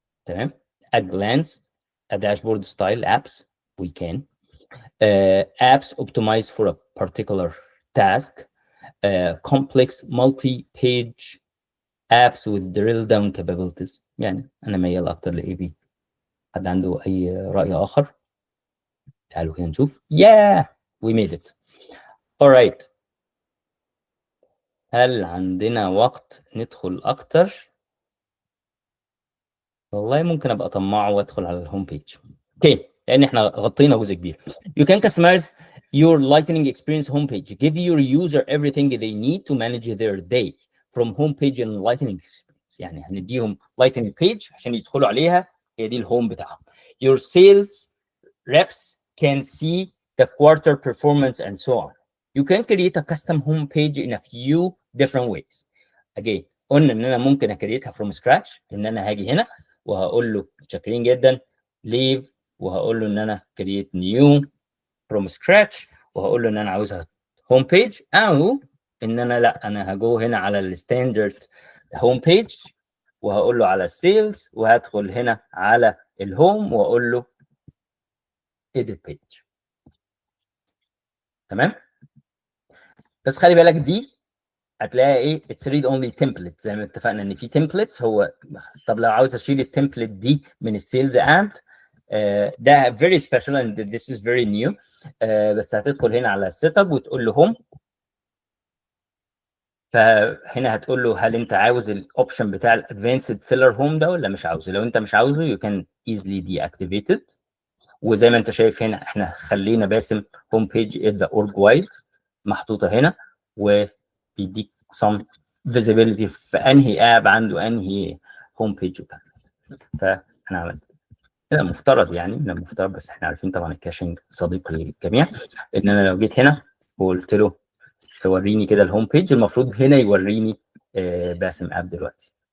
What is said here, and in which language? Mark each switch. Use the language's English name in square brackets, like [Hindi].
[English] Okay. A glance, a dashboard style apps, we can. Apps optimized for a particular task, complex multi-page apps with drill down capabilities. [Arabic] يعني أنا ميال أكتر ل AB. حد عنده أي رأي آخر؟ تعالوا هنا نشوف. [English] Yeah, we made it. Alright. [Arabic] هل عندنا وقت ندخل أكتر؟ والله ممكن أبقى طماع وأدخل على الهوم بيج. أوكي، لأن إحنا غطينا جزء كبير. [English] You can customize your Lightning Experience homepage. Give your user everything they need to manage their day from homepage in Lightning Experience. [Arabic] يعني هنديهم Lightning page عشان يدخلوا عليها، هي دي الهوم بتاعهم. [English] Your sales reps can see the quarter performance and so on. You can create a custom homepage in a few different ways. [Arabic] Again قلنا ان انا ممكن اكريتها from scratch، ان انا هاجي هنا وهقول له متشكرين جدا leave، وهقول له ان انا [English] create new from scratch، [Arabic] وهقول له ان انا عاوزها هوم بيج، او ان انا لا انا هجو هنا على الستاندرد هوم بيج وهقول له على السيلز، وهدخل هنا على الهوم واقول له edit page. تمام؟ بس خلي بالك دي هتلاقي ايه [English] it's read only template, [Arabic] زي ما اتفقنا ان في تمبلت. هو طب لو عاوز اشيل التمبلت دي من السيلز اب ده [English] very special and this is very new. [Arabic] بس هتدخل هنا على السيت اب وتقول له هوم، فهنا هتقول له هل انت عاوز الاوبشن بتاع الادفانسد سيلر هوم ده ولا مش عاوزه. لو انت مش عاوزه [English] you can easily deactivate it. [Arabic] وزي ما انت شايف هنا احنا خلينا باسم هوم بيج [English] at the org wide [Arabic] محطوطه هنا، وبيديك [English] some visibility [Arabic] في انهي اب عنده انهي هوم بيج بتاعك. فاحنا عملنا كده المفترض، يعني من المفترض، بس احنا عارفين طبعا الكاشنج صديق للجميع، ان انا لو جيت هنا وقلت له وريني كده الهوم بيج، المفروض هنا يوريني باسم اب دلوقتي.